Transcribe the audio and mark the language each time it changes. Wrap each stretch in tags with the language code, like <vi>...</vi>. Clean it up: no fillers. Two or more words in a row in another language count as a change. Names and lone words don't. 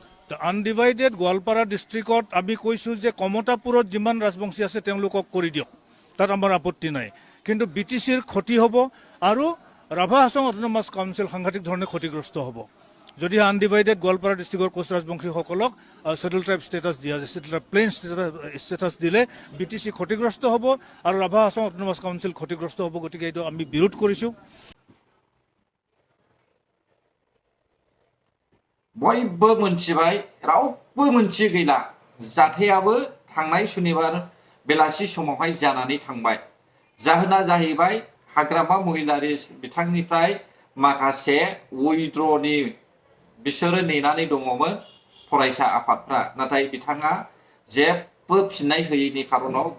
<as>আনডিভাইডেড গোৱালপাৰা ডিষ্ট্ৰিক্টত আমি কৈছোঁ যে কমতাপুৰত যিমান ৰাজবংশী আছে তেওঁলোকক কৰি দিয়ক তাত আমাৰ আপত্তি নাই কিন্তু BTCৰ ক্ষতি হ'ব আৰু ৰাভা হাছং অট'নমাছ কাউন্সিল সাংঘাতিক ধৰণে ক্ষতিগ্ৰস্ত হ'ব যদি আনডিভাইডেড গোৱালপাৰা ডিষ্ট্ৰিক্টৰ কোচ ৰাজবংশীসকলক</as> <en>scheduled tribe status</en> <as>দিয়া যায়</as> <en>scheduled tribe plain status</en> <as>দিলে BTC ক্ষতিগ্ৰস্ত হ'ব আৰু ৰাভা হাছং অট'নমাছ কাউন্সিল ক্ষতিগ্ৰস্ত হ'ব গতিকে এইটো আমি বিৰোধ কৰিছোঁ</as> <brx>बयबो मोनथिबाय रावबो मोनथियै गैला जाथायाबो थांनाय सुनिबार बेलासि समावहाय जानानै थांबाय जाहोना जाहैबाय हाग्रामा महिलारि बिथांनिफ्राय माखासे उइड्र'नि बिसोरो नेनानै दङमोन फरायसा आफादफ्रा नाथाय बिथाङा जेबो फिननाय होयैनि खारनाव बे</brx>